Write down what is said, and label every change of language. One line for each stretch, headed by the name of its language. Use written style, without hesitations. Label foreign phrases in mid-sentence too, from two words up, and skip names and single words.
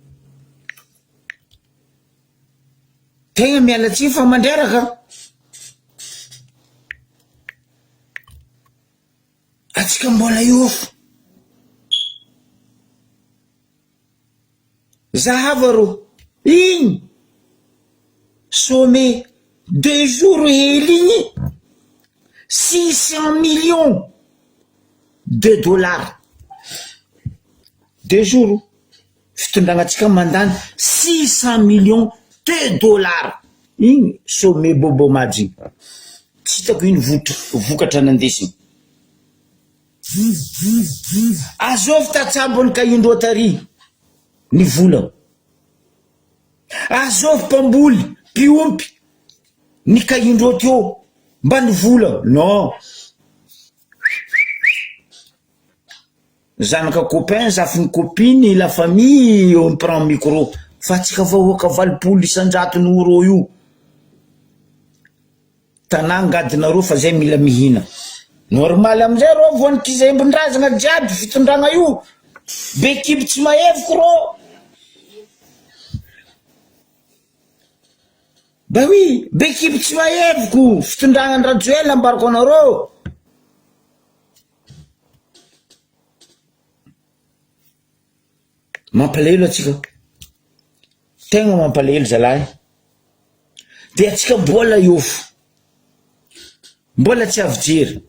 Malagasy: Tegna mialatsiny fa mandreraka. Atsika mbola io. Zahava igny
French: sommet 2 jours
Malagasy: heligny 600
French: millions de dollars.
Malagasy: 2 jours fitondrangatsika mandany 600
French: millions de dollars.
Malagasy: Igny sommet Bobo Madji. Tsy hitako iny vokatra nandesiny. Azovy tatsambony kaindro tary ny vola. Azovy mpamboly piompy ny kaindro teo mba ny vola. Non.
French: Zanaka copain, zafiny copine, la famille, on prend micro.
Malagasy: Fa tsika vahoaka 800 isan-jato euro io. Tanà ngadinareo fa zay mila mihina. Normal amizay reo voanik'izy embon-drazana jiaby fitondragna io. Be kiby tsy maheviko reo.
French: Bah oui,
Malagasy: be kiby tsy maheviko fitondragna ny Rajoelina ambarako anareo. Mampalahelo atsika. Tegna mampalahelo zalahy. De atsika mbola iofo. Mbola tsy avy jery.